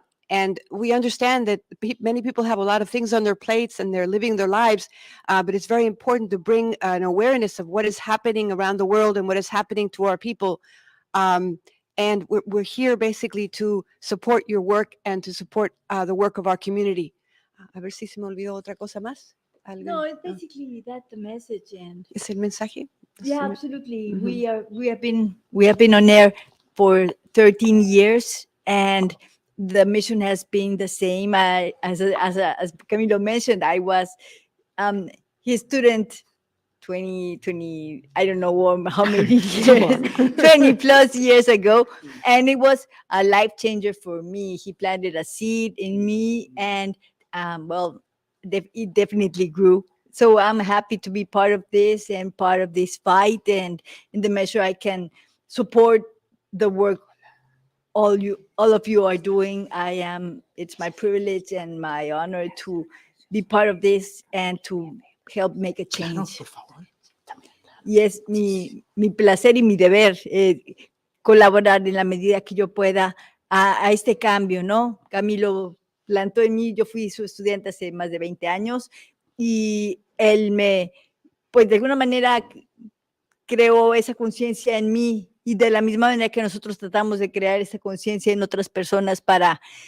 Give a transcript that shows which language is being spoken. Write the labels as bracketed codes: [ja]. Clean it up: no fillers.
[en] And we understand that many people have a lot of things on their plates and they're living their lives, but it's very important to bring an awareness of what is happening around the world and what is happening to our people. And we're here basically to support your work and to support the work of our community. [es] A ver si se me olvidó otra cosa más. No, ¿Alguien? [en] it's basically that the message and [es] ¿Es el mensaje? [en] yeah, absolutely. Mhm. We have been on air for 13 years and the mission has been the same. As Camilo mentioned, I was his student 20, I don't know how many years, 20 plus years ago. And it was a life changer for me. He planted a seed in me and well, it definitely grew. So I'm happy to be part of this and part of this fight. And in the measure I can support the work all of you are doing, it's my privilege and my honor to be part of this and to help make a change. [es] Y es mi placer y mi deber colaborar en la medida que yo pueda a este cambio, ¿no? Camilo plantó en mí, yo fui su estudiante hace más de 20 años y él pues de alguna manera creó esa conciencia en mí y de la misma manera que nosotros tratamos de crear esa conciencia en otras personas para